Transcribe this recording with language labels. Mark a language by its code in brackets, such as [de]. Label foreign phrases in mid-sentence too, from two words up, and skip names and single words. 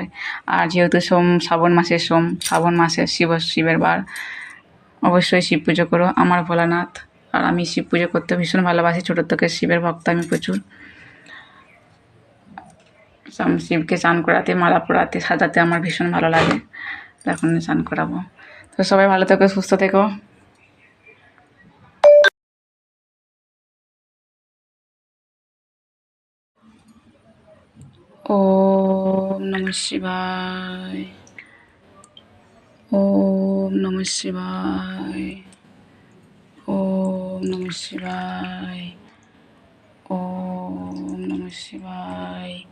[bn] আর যেহেতু শ্রাবণ মাসের শিবের বার, অবশ্যই শিব পুজো করো। আমার ভোলানাথ, আর আমি শিব পুজো করতে ভীষণ ভালোবাসি। ছোটোর থেকে শিবের ভক্ত আমি প্রচুর। শিবকে চান করাতে, মালা পরাতে, সাজাতে আমার ভীষণ ভালো লাগে। তো এখন চান করাবো। তো সবাই ভালো থেকো, সুস্থ থেকো। [sa] ওম নমঃ শিবায়, ওম নমঃ শিবায়, ওম নমঃ শিবায়, ওম নমঃ শিবায়,